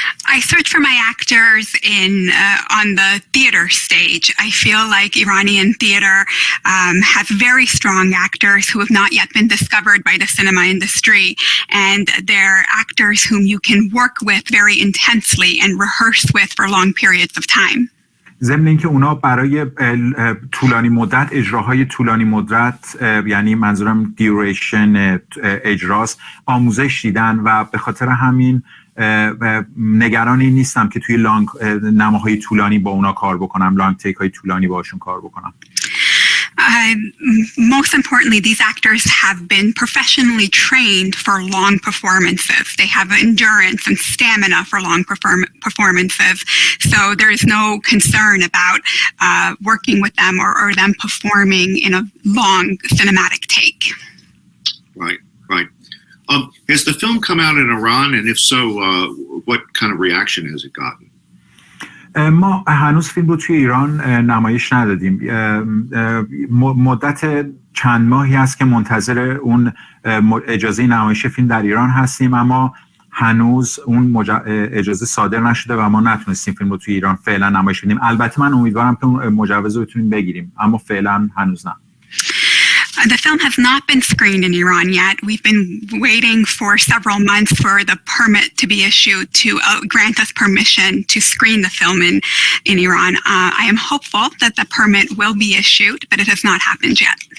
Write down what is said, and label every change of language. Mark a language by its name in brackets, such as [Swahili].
[English] I search for my actors on the theater stage. I feel like Iranian theater has very strong actors who have not yet been discovered by the cinema industry, and they're actors whom you can work with very intensely and rehearse with for long periods of time. [Persian] ضمن اینکه اونا برای طولانی مدت اجراهای طولانی مدت، یعنی منظورم دیوریشن اجراست، آموزش دیدن و به خاطر همین نگرانی نیستم که توی لانگ نماهای طولانی با اونا کار بکنم، لانگ تیک های طولانی باشون کار بکنم. [English] Most importantly, these actors have been professionally trained for long performances. They have endurance and stamina for long performances. So there is no concern about working with them or them performing in a long cinematic take. Right, right. Has the film come out in Iran, and if so, what kind of reaction has it gotten? [Persian] ما هنوز فیلم رو توی ایران نمایش ندادیم. مدت چند ماهی هست که منتظر اون اجازه نمایش فیلم در ایران هستیم، اما هنوز اون اجازه صادر نشده و ما نتونستیم فیلم رو توی ایران فعلا نمایش بدیم. البته من امیدوارم که اون مجوز رو بتونیم بگیریم، اما فعلا هنوز نه. [English] The film has not been screened in Iran yet. We've been waiting for several months for the permit to be issued to grant us permission to screen the film in Iran. I am hopeful that the permit will be issued, but it has not happened yet.